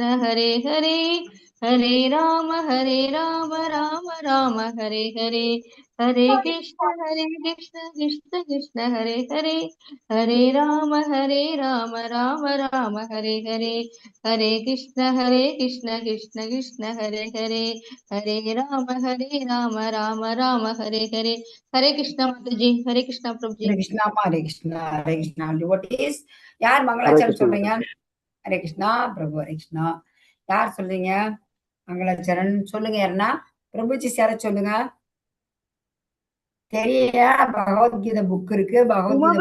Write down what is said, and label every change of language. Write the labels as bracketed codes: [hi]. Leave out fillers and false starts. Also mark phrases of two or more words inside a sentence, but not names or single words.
[hi] हरे हरे हरे राम राम राम हरे हरे हरे कृष्ण कृष्ण कृष्ण हरे हरे हरे राम राम राम हरे हरे हरे कृष्ण कृष्ण कृष्ण हरे हरे हरे राम राम हरे हरे हरे कृष्णा माता जी हरे कृष्णा प्रभु जी [ta] ஹரே கிருஷ்ணாமா ஹரே கிருஷ்ணா ஹரே கிருஷ்ணா. டிவோட்டீஸ் யார் ஹரே மங்களாச்சரண் கிருஷ்ணா. சொல்றீங்க? ஹரே கிருஷ்ணா பிரபு ஹரே கிருஷ்ணா. யார் சொல்றீங்க மங்களாச்சரண்? சொல்லுங்க யாருன்னா பிரபுஜி யார சொல்லுங்க. தெரிய பகவத்கீதை புக் இருக்கு, பகவத்கீதை